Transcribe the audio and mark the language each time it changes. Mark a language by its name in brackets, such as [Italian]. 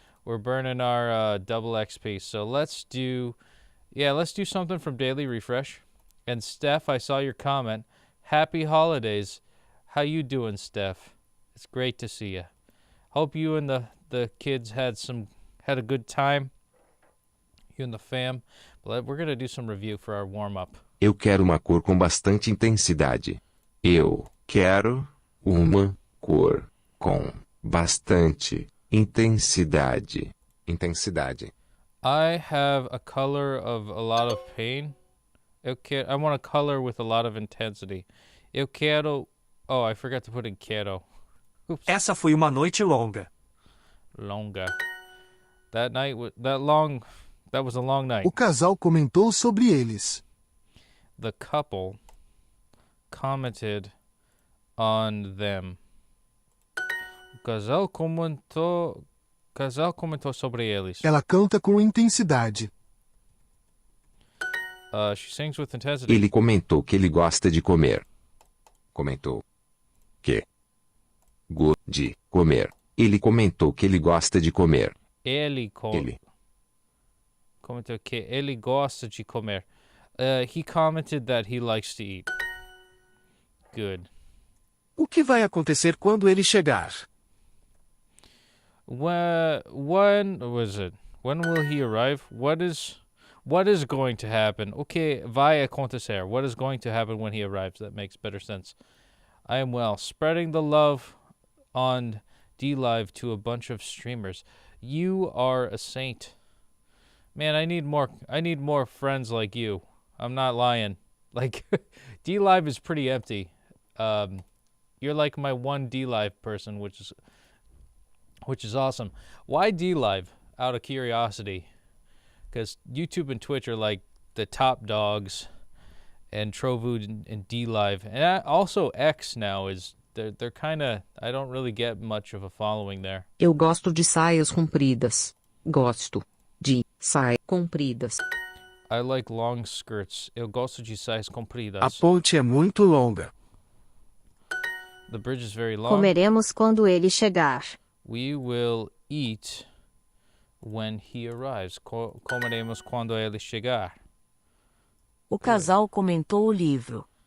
[English] We're burning our double XP. So let's do something from Daily Refresh. And Steph, I saw your comment. Happy holidays. How you doing, Steph? It's great to see you. Hope you and the kids had a good time. You and the fam. But we're going to do some review for our warm-up. [Portuguese] Eu quero uma cor com bastante intensidade. Eu quero uma cor com bastante intensidade. Intensidade. [English] I have a color of a lot of pain. I want a color with a lot of intensity. [Portuguese] Eu quero... [English] Oh, I forgot to put in quero. Oops. [Portuguese] Essa foi uma noite longa. [English] Longa. That was a long night. [Portuguese] O casal comentou sobre eles. [English] The couple commented on them. [Portuguese] O casal comentou sobre eles. Ela canta com intensidade. [English] She sings with intensity. [Portuguese] Ele comentou que ele gosta de comer. Comentou que de comer. Ele comentou que ele gosta de comer. Ele comentou que ele gosta de comer. [English] He commented that he likes to eat. Good. [Portuguese] O que vai acontecer quando ele chegar? [English] When was it? When will he arrive? What is going to happen? Okay, [Portuguese] vai acontecer. [English] What is going to happen when he arrives? That makes better sense. I am well. Spreading the love on D Live to a bunch of streamers. You are a saint. Man, I need more friends like you. I'm not lying. Like D Live is pretty empty. You're like my one D Live person, which is awesome. Why D Live? Out of curiosity. Because YouTube and Twitch are like the top dogs, and Trovood and D Live, and also X now is they're kind of, I don't really get much of a following there. [Portuguese] Eu gosto de saias compridas. Gosto de saias compridas. [English] I like long skirts. [Portuguese] Eu gosto de saias A compridas. ponte é muito longa. [English] The bridge is very long. [Portuguese] Comeremos quando ele chegar. [English] We will eat when he arrives. [Portuguese] Comeremos quando ele chegar. O casal comentou o livro.